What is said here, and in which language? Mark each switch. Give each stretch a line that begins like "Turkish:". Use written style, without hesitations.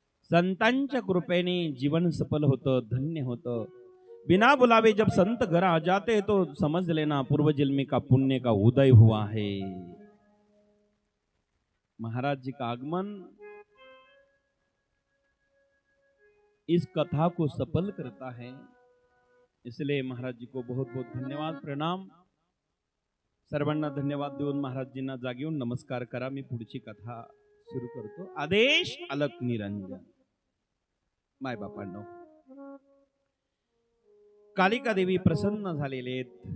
Marathi: संतांच्या कृपेने जीवन सफल होतं, धन्य होतं.
Hindi: बिना बुलावे जब संत घर आ जाते तो समझ लेना पूर्व जन्मी का पुण्य का उदय हुआ है. महाराज जी का आगमन इस कथा को सफल करता है. इसलिए महाराज जी को बहुत बहुत धन्यवाद, प्रणाम.
Marathi: सर्वांना धन्यवाद देऊन महाराजजींना जागी येऊन नमस्कार करा. मी पुढची कथा सुरू करतो. आदेश अलक निरंजन. माय बापांनो, कालिका देवी प्रसन्न झालेले आहेत.